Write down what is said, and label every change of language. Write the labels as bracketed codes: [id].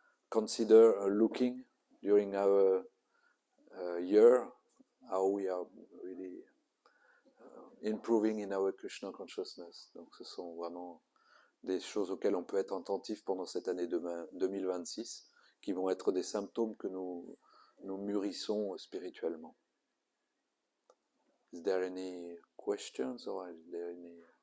[en] consider looking during our year, how we are really improving in our Krishna consciousness. [fr] Donc ce sont vraiment des choses auxquelles on peut être attentif pendant cette année 2026, qui vont être des symptômes que nous mûrissons spirituellement. [en] Is there any questions or is there any...